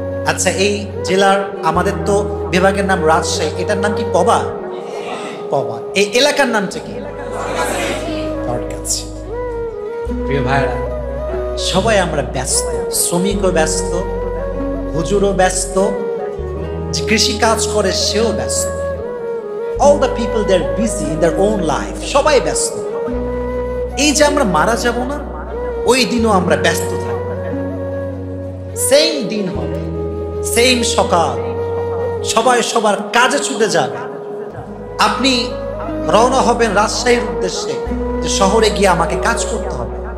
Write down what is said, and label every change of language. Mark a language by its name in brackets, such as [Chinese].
[Bangla] আচ্ছা, এই জেলার আমাদের তো বিভাগের নাম রাজশাহী, এটার নাম কি পবা? পবা। এই এলাকার নামটা কি? প্রিয় ভাইরা, সবাই আমরা ব্যস্ত, শ্রমিকও ব্যস্ত, হুজুরও ব্যস্ত, কৃষি কাজ করে সেও ব্যস্ত। [English] All the people they are busy in their own life, [Bangla] সবাই ব্যস্ত। এই যে আমরা মারা যাব না, ওই দিনও আমরা ব্যস্ত থাকব। সেম দিন হবে, সেম সকাল, সবাই সবার কাজে ছুটে যাবে। আপনি রওনা হবেন রাজশাহীর উদ্দেশ্যে, যে শহরে গিয়ে আমাকে কাজ করতে হবে।